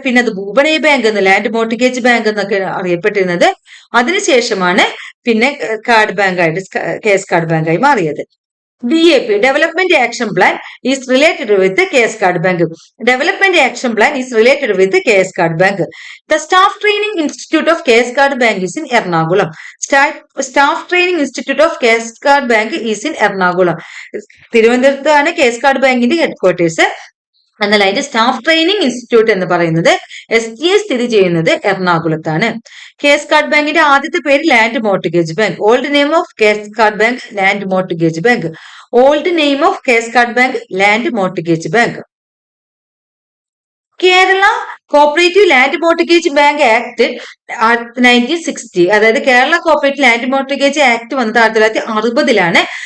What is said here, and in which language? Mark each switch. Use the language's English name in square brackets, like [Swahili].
[Malayalam] പിന്നെ അത് ഭൂപണി ബാങ്ക് എന്ന്, ലാൻഡ് മോർട്ടിഗേജ് ബാങ്ക് എന്നൊക്കെ അറിയപ്പെട്ടിരുന്നത്. അതിനുശേഷമാണ് പിന്നെ കാർഡ് ബാങ്ക് ആയിട്ട് കേസ് കാർഡ് ബാങ്കായി മാറിയത്. [English] DAP, Development Action Plan, is related with the KS Card Bank. Development Action Plan is related with the KS Card Bank. The Staff Training Institute of KS Card Bank is in Ernakulam. Staff Training Institute of KS Card Bank is in Ernakulam. [Malayalam] തിരുവനന്തപുരത്താണ് KS Card Bankന്റെ headquarters. എന്നാൽ അതിന്റെ staff training institute എന്ന് പറയുന്നത് STA സ്ഥിതി ചെയ്യുന്നത് എറണാകുളത്താണ്. Case card ബാങ്കിന്റെ ആദ്യത്തെ പേര് land mortgage bank. [English] Old name of case card bank land mortgage bank. Old name of case card bank land mortgage bank. [Malayalam] Kerala cooperative land mortgage bank act 1960, അതായത് Kerala cooperative land mortgage act വന്നത് 1960-ലാണ്.